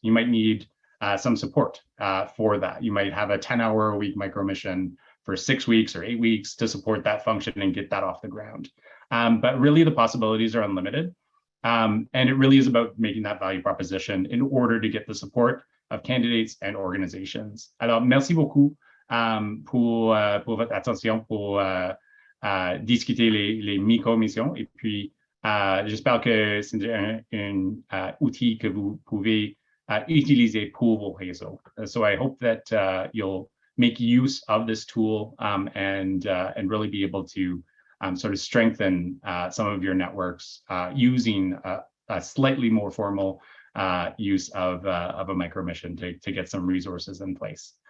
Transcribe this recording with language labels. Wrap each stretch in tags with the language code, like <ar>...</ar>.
<en>You might need some support for that. You might have a 10-hour-a-week micromission for 6 weeks or 8 weeks to support that function and get that off the ground. But really, the possibilities are unlimited. And it really is about making that value proposition in order to get the support of candidates and organizations.</en> <fr>Alors, merci beaucoup pour votre attention, pour discuter les micro-missions. Et puis, j'espère que c'est un outil que vous pouvez utiliser pour vos réseaux.</fr> <en>So I hope that you'll make use of this tool and really be able to sort of strengthen some of your networks using a slightly more formal use of a micromission to get some resources in place.</en>